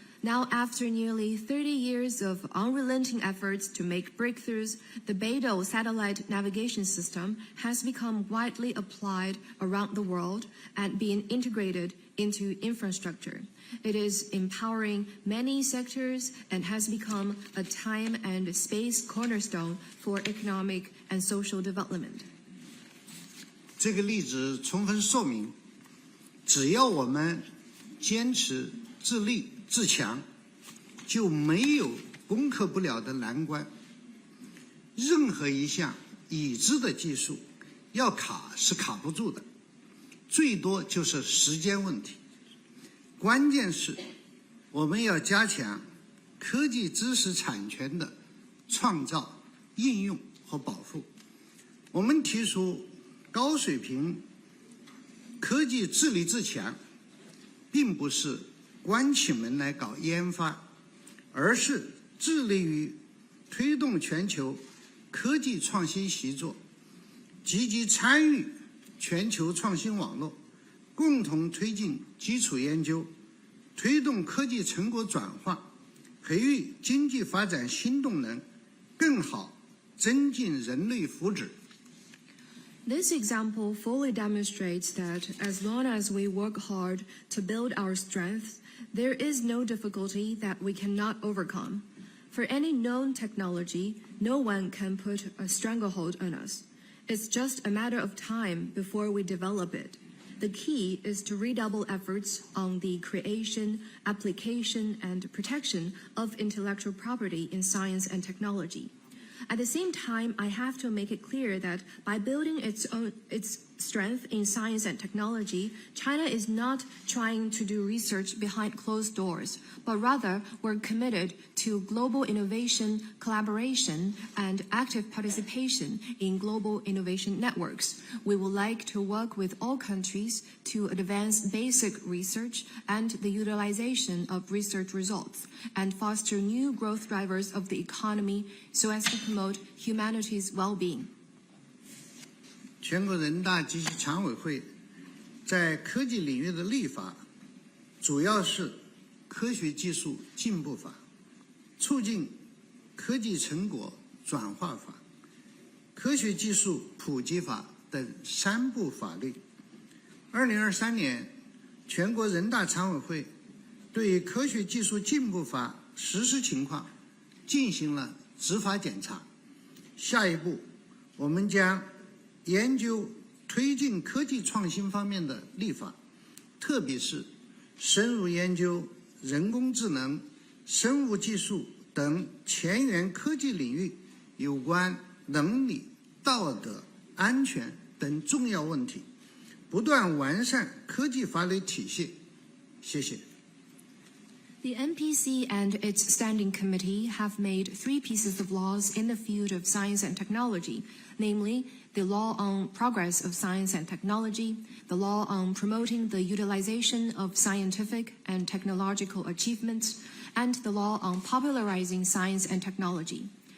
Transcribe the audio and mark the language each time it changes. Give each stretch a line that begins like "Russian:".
English: Now, after nearly 30 years of unrelenting efforts to make breakthroughs, the Beidou satellite navigation system has become widely applied around the world and being integrated into infrastructure. It is empowering many sectors and has become a time and space cornerstone for economic and social development.
Chinese: 这个例子充分说明，只要我们坚持自立自强，就没有攻克不了的难关。任何一项已知的技术，要卡是卡不住的，最多就是时间问题。关键是我们要加强科技知识产权的创造、应用和保护。我们提出高水平科技自立自强，并不是关起门来搞研发，而是致力于推动全球科技创新习作，积极参与全球创新网络，共同推进基础研究，推动科技成果转化，培育经济发展新动能，更好增进人类福祉。
English: This example fully demonstrates that as long as we work hard to build our strength, there is no difficulty that we cannot overcome. For any known technology, no one can put a stranglehold on us. It's just a matter of time before we develop it. The key is to redouble efforts on the creation, application, and protection of intellectual property in science and technology. At the same time, I have to make it clear that by building its strength in science and technology, China is not trying to do research behind closed doors, but rather we're committed to global innovation, collaboration, and active participation in global innovation networks. We would like to work with all countries to advance basic research and the utilization of research results, and foster new growth drivers of the economy so as to promote humanity's well-being.
Chinese: 全国人大及其常委会在科技领域的立法，主要是科学技术进步法、促进科技成果转化法、科学技术普及法等3部法律。 2023年，全国人大常委会对科学技术进步法实施情况进行了执法检查。下一步，我们将研究推进科技创新方面的立法，特别是深入研究人工智能、生物技术等前沿科技领域有关伦理、道德、安全等重要问题，不断完善科技法律体系。谢谢。
English: The NPC and its standing committee have made 3 pieces of laws in the field of science and technology, namely the law on progress of science and technology, the law on promoting the utilization of scientific and technological achievements, and the law on popularizing science and technology.